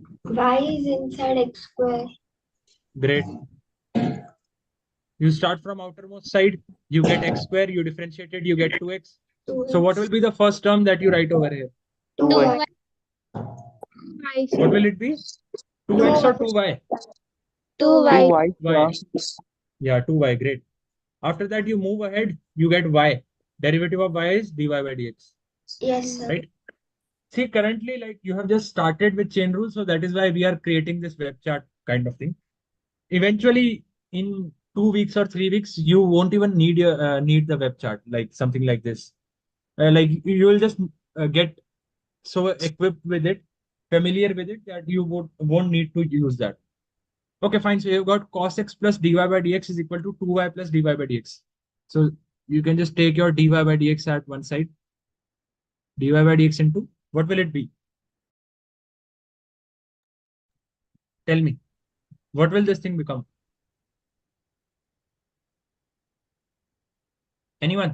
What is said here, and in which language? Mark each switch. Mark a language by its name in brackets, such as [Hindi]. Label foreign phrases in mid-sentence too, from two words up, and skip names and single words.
[English] Y is inside x square. Great. You start from outermost side, you get x square, you differentiate it, you get 2x. So what will be the first term that you write over here? 2y. 2y, What sir. will it be? 2x or 2y? 2y. 2y, Y. sir. Yeah, 2y. Great. After that, you move ahead, you get y. Derivative of y is dy by dx. Yes, sir. Right? See, currently, like you have just started with chain rule, so that is why we are creating this web chart kind of thing. Eventually, in 2 weeks or 3 weeks, you won't even need the web chart, like something like this. Like you will just get so equipped with it, familiar with it, that you won't need to use that. Okay, fine. So you've got cos x plus dy by dx is equal to 2y plus dy by dx. So you can just take your dy by dx at one side. Dy by dx into what will it be? Tell me. What will this thing become? Anyone?